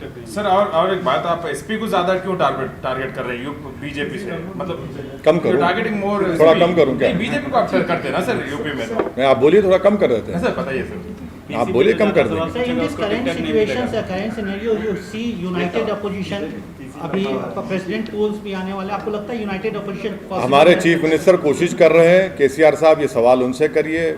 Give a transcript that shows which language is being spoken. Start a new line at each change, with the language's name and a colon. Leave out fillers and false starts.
Hindi: Sir और एक बात, आप एसपी को ज्यादा क्यों टारगेट कर रहे हैं बीजेपी से? मतलब कम करो,
English: targeting more,
Hindi: थोड़ा कम करूं क्या? बीजेपी को आप करते ना सर यूपी में? नहीं, आप बोलिए, थोड़ा कम कर रहे थे सर, बताइए सर। आप बोलिए, कम कर देंगे।
English: Sir, in this current situation, current scenario, you see united opposition.
Hindi: अभी प्रेसिडेंट पोल्स भी आने वाले, आपको लगता है यूनाइटेड ऑपोजिशन? हमारे चीफ मिनिस्टर कोशिश कर रहे हैं, केसीआर साहब, ये सवाल उनसे करिए।